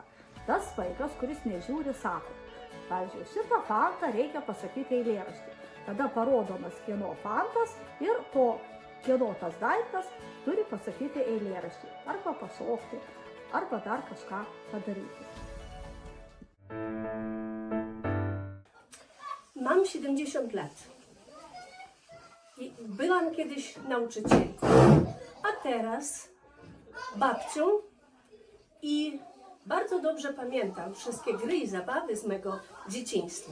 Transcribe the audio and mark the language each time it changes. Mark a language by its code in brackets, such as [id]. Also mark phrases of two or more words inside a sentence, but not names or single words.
[lt] Tas vaikas, kuris nežiūri, sako, pavyzdžiui, šitą fantą reikia pasakyti eilėraštį. Tada parodomas kieno fantas ir to kieno tas daiktas turi pasakyti eilėraštį. Arba pašokti, arba dar kažką padaryti. [pl] Mam 70 lat. Byłam kiedyś nauczycielką, a teraz babcią i Bardzo dobrze pamiętam wszystkie gry i zabawy z mego dzieciństwa.